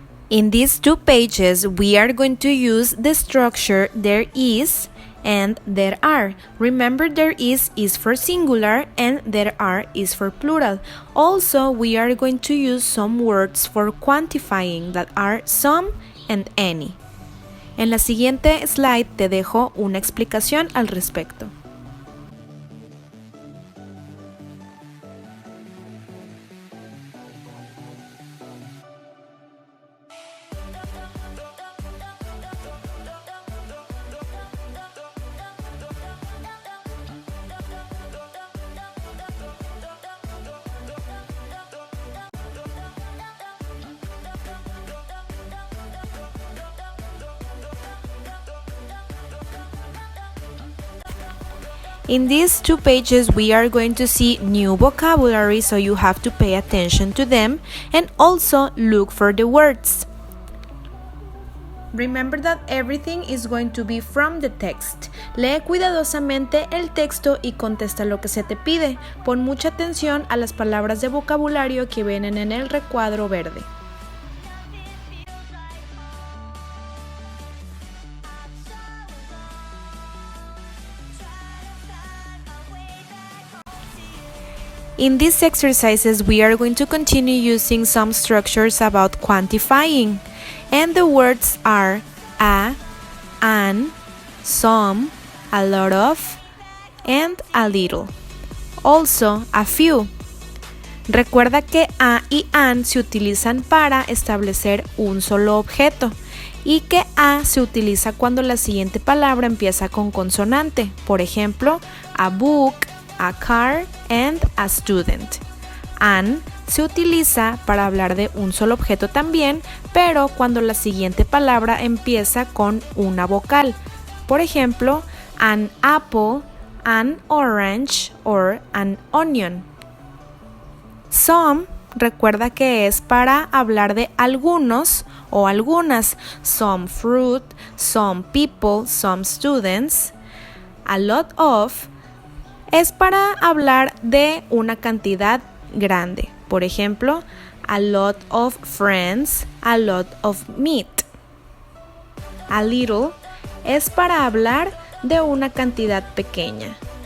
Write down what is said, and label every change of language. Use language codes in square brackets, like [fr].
[en] In these two pages, we are going to use the structure there is and there are. Remember, there is for singular and there are is for plural. Also, we are going to use some words for quantifying that are some and any. [es] En la siguiente slide te dejo una explicación al respecto. [en] In these 2 pages, we are going to see new vocabulary, so you have to pay attention to them and also look for the words. Remember that everything is going to be from the text. [es] Lee cuidadosamente el texto y contesta lo que se te pide. Pon mucha atención a las palabras de vocabulario que vienen en el recuadro verde. [en] In these exercises, we are going to continue using some structures about quantifying, and the words are a, an, some, a lot of, and a little. Also, a few. [es] Recuerda que a y an se utilizan para establecer un solo objeto y que a se utiliza cuando la siguiente palabra empieza con consonante. Por ejemplo, [en] a book, a car, and a student. [es] An se utiliza para hablar de un solo objeto también, pero cuando la siguiente palabra empieza con una vocal. Por ejemplo, [en] an apple, an orange, or an onion. [es] Some, recuerda que es para hablar de algunos o algunas. [en] Some fruit, some people, some students. [es] A lot of es para hablar de una cantidad grande. Por ejemplo, [en] a lot of friends, a lot of meat. [es] A little es para hablar de una cantidad pequeña.